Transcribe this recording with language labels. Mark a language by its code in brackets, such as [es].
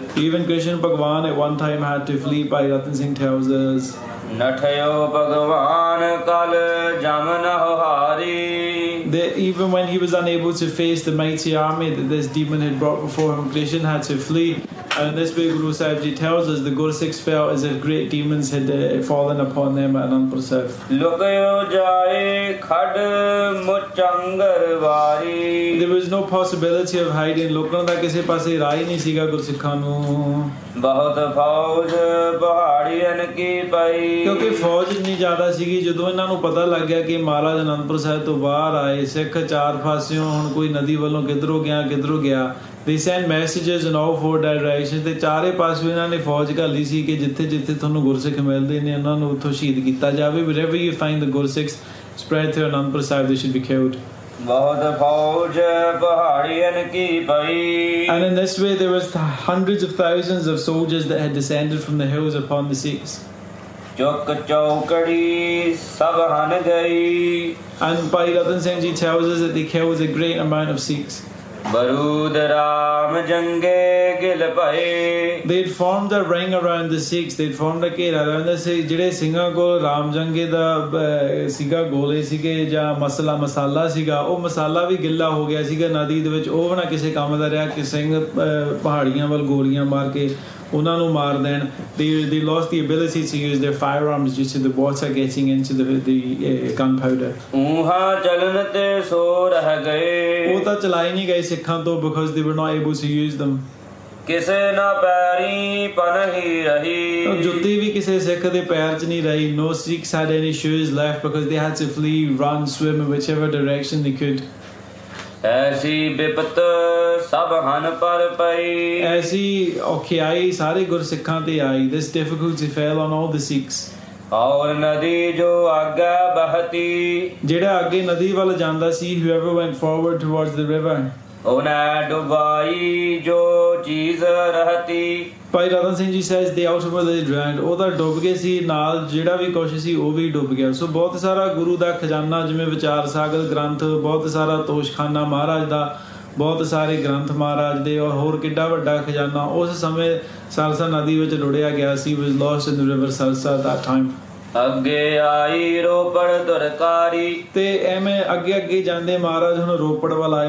[en] Even Krishna Bhagwan at one time had to flee, Bhai Ratan Singh tells us। [pa] ਨਠਿਓ ਭਗਵਾਨ ਕਲ ਜਮ ਨਹੁ ਹਾਰੀ। [en] That even when he was unable to face the mighty army that this demon had brought before him, Krishna had to flee। And in this way, Guru Sahib Ji tells us the Gursikhs felt as if great demons had fallen upon them at Anandpur Sahib। [pa] ਲੁਕਿਓ ਜਾਏ ਖੜ ਮੁਚੰਗਰ ਵਾਰੀ। [en] There was no possibility of hiding। [pa] ਲੋਕਾਂ ਦਾ ਕਿਸੇ ਪਾਸੇ ਰਾਹ ਹੀ ਨਹੀਂ ਸੀਗਾ ਗੁਰਸਿੱਖਾਂ ਨੂੰ। ਬਹੁਤ ਫੌਜ ਪਹਾੜੀਆਂ ਕੀ ਪਈ। ਕਿਉਂਕਿ ਫੌਜ ਇੰਨੀ ਜ਼ਿਆਦਾ ਸੀਗੀ। ਜਦੋਂ ਇਹਨਾਂ ਨੂੰ ਪਤਾ ਲੱਗ ਗਿਆ ਕਿ ਮਹਾਰਾਜ ਅਨੰਦਪੁਰ ਸਾਹਿਬ ਤੋਂ ਬਾਹਰ ਆਏ, ਸਿੱਖ ਚਾਰ ਪਾਸਿਓਂ, ਹੁਣ ਕੋਈ ਨਦੀ ਵੱਲੋਂ ਕਿੱਧਰੋਂ ਗਿਆ। [en] They sent messages in all 4 directions। [pa] ਤੇ ਚਾਰੇ ਪਾਸੇ ਇਹਨਾਂ ਨੇ ਫੌਜ ਘੱਲੀ ਸੀ ਕਿ ਜਿੱਥੇ ਜਿੱਥੇ ਤੁਹਾਨੂੰ ਗੁਰਸਿੱਖ ਮਿਲਦੇ ਨੇ ਉਹਨਾਂ ਨੂੰ ਉੱਥੋਂ ਸ਼ਹੀਦ ਕੀਤਾ ਜਾਵੇ। [en] Wherever you find the Gursikhs spread through Anandpur Sahib, they should be killed। [pa] ਬਹੁਤ ਫੌਜ ਪਹਾੜੀਆਂ ਕੀ ਪਈ। [en] And in this way there was hundreds of thousands of soldiers that had descended from the hills upon the Sikhs। [pa] ਚੁੱਕ ਚੌਕੜੀ ਸਭ ਹਨ ਗਈ। [en] And Bhai Ratan Singh Ji tells us that they killed a great amount of Sikhs। [pa] ਬਰੂਦ Ram ਜੰਗੇ Gill ਭਏ। [en] They'd formed a ring around the Sikhs। They'd formed a ਘੇਰਾ around the Sikhs। [pa] ਜਿਹੜੇ ਸਿੰਘਾਂ ਕੋਲ ਰਾਮ ਜੰਗੇ ਦਾ ਸੀਗਾ, ਗੋਲੇ ਸੀਗੇ ਜਾਂ ਮਸਾਲਾ ਸੀਗਾ, ਉਹ ਮਸਾਲਾ ਵੀ ਗਿੱਲਾ ਹੋ ਗਿਆ ਸੀਗਾ ਨਦੀ ਦੇ ਵਿੱਚ। ਉਹ ਨਾ ਕਿਸੇ ਕੰਮ ਦਾ ਰਿਹਾ ਕਿ ਸਿੰਘ ਪਹਾੜੀਆਂ ਵੱਲ ਗੋਲੀਆਂ ਮਾਰ ਕੇ ਉਹਨਾਂ ਨੂੰ ਮਾਰ ਦੇਣ। [en] They lost the ability to use their firearms due to the water getting into the gunpowder। [pa] ਊਹਾਂ ਚਲਨ ਤੇ ਸੋ ਰਹਿ ਗਏ। ਉਹ ਤਾਂ ਚਲਾਏ ਨਹੀਂ ਗਏ ਸਿੱਖਾਂ ਤੋਂ [en] because they were not able to use them। [pa] ਕਿਸੇ ਨਾ ਪੈਰੀ ਪਨਹੀ ਰਹੀ। ਜੁੱਤੀ ਵੀ ਕਿਸੇ ਸਿੱਖ ਦੇ ਪੈਰ 'ਚ ਨਹੀਂ ਰਹੀ। [en] No Sikhs had any shoes left because they had to flee, run, swim in whichever direction they could। [pa] ਐਸੀ ਬਿਪਤ ਸਭ ਹਨ ਪਰ ਪਈ। ਐਸੀ ਔਖਿਆਈ ਸਾਰੇ ਗੁਰਸਿੱਖਾਂ ਤੇ ਆਈ। [en] This difficulty fell on all the Sikhs। [pa] ਔਰ ਨਦੀ ਜੋ ਅੱਗੇ ਬਹਤੀ। ਜਿਹੜਾ ਅੱਗੇ ਨਦੀ ਵੱਲ ਜਾਂਦਾ ਸੀ, [en] whoever went forward towards the river, [pa] ਉਹਨੇ ਡੁਬਾਈ ਜੋ ਚੀਜ਼ ਰਹਤੀ। ਭਾਈ ਰਤਨ Singh ji [en] says they ultimately drowned, [pa] ਉਹ ਤਾਂ ਡੁੱਬ ਗਏ ਸੀ, ਨਾਲ ਜਿਹੜਾ ਵੀ ਕੁਛ ਸੀ ਉਹ ਵੀ ਡੁੱਬ ਗਿਆ। ਸੋ ਬਹੁਤ ਸਾਰਾ ਗੁਰੂ ਦਾ ਖਜ਼ਾਨਾ, ਜਿਵੇਂ ਵਿਚਾਰ ਸਾਗਰ ਗ੍ਰੰਥ, ਬਹੁਤ ਸਾਰਾ ਤੋਸ਼ਖਾਨਾ ਮਹਾਰਾਜ ਦਾ, ਬਹੁਤ ਸਾਰੇ ਗ੍ਰੰਥ ਮਹਾਰਾਜ ਦੇ, ਔਰ ਹੋਰ ਕਿੱਡਾ ਵੱਡਾ ਖਜ਼ਾਨਾ ਉਸ ਸਮੇਂ ਸਰਸਾ ਨਦੀ ਵਿੱਚ ਰੁੜਿਆ ਗਿਆ ਸੀ। [en] was lost in the river Sarsa at that time। [pa] ਅੱਗੇ ਆਈ ਰੋਪੜ ਦੁਰਕਾਰੀ। ਤੇ ਐਵੇਂ ਅੱਗੇ ਅੱਗੇ ਜਾਂਦੇ ਮਹਾਰਾਜ ਹੁਣ ਰੋਪੜ ਵੱਲ ਆਏ।